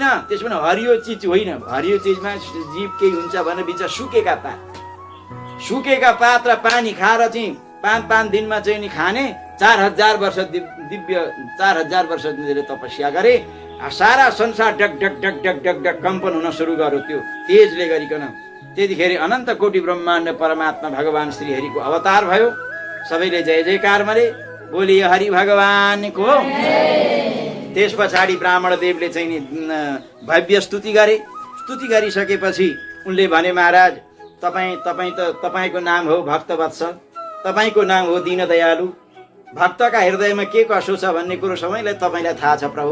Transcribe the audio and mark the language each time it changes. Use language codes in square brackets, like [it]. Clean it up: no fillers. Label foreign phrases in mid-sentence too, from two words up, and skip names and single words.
[ne] त्यसमा हरियो चिज होइन, हरियो चिजमा जीव केही हुन्छ भने बिच सुकेका पात र पानी खाएर चाहिँ 5 दिनमा चाहिँ नि खाने। 4000 वर्ष दिव्य 4000 वर्ष तपस्या गरे। सारा संसार डक डक डक डक डक डक कम्पन हुन सुरु गर्यो त्यो तेजले गरिकन। त्यतिखेर अनन्त कोटि ब्रह्माण्ड परमात्मा भगवान श्री हरिको अवतार भयो। सबैले जय जयकार मरे, बोलिए हरि भगवानको। त्यस पछाडि ब्राह्मण देवले चाहिँ नि भव्य स्तुति गरे। स्तुति गरिसकेपछि उनले भने, महाराज तपाईको नाम हो भक्तवत्सल, तपाईको नाम हो दीन दयालु। भक्तका हृदयमा के कसो छ भन्ने कुरो सबैलाई तपाईलाई थाहा छ प्रभु।